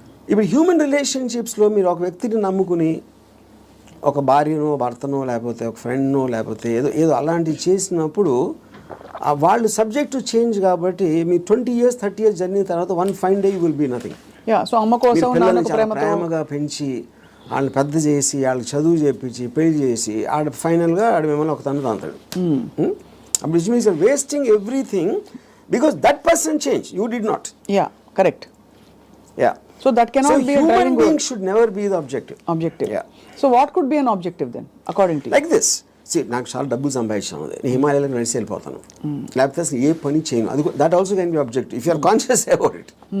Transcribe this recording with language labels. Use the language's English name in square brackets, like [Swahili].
[Telugu] ఇప్పుడు హ్యూమన్ రిలేషన్షిప్స్లో మీరు ఒక వ్యక్తిని నమ్ముకుని ఒక భార్యనో, భర్తనో, లేకపోతే ఒక ఫ్రెండ్నో, లేకపోతే ఏదో అలాంటివి చేసినప్పుడు వాళ్ళు సబ్జెక్ట్ టు చేంజ్ కాబట్టి మీ [English] 20 years 30 years [Telugu] జర్నీ తర్వాత [English] One fine day you will be nothing. [Telugu] So అమ్మ కోసం ప్రేమగా పెంచి వాళ్ళని పెద్ద చేసి వాళ్ళకి చదువు చేపించి పెళ్లి చేసి ఫైనల్గా మిమ్మల్ని ఒక తను తాంతాడు. [English] అప్పుడు it means wasting everything because that person change, you did not. Yeah, correct. Yeah. So that cannot be a driving being should never be the objective. Yeah. So what could be an objective then, according to you? Like this. [Telugu] See, నాకు చాలా డబ్బులు సంపాదించాను, నేను హిమాలయాలకు నడిచి వెళ్ళిపోతాను, లేకపోతే అసలు ఏ పని చేయను, అది [English] That also can be objective if you are conscious about it.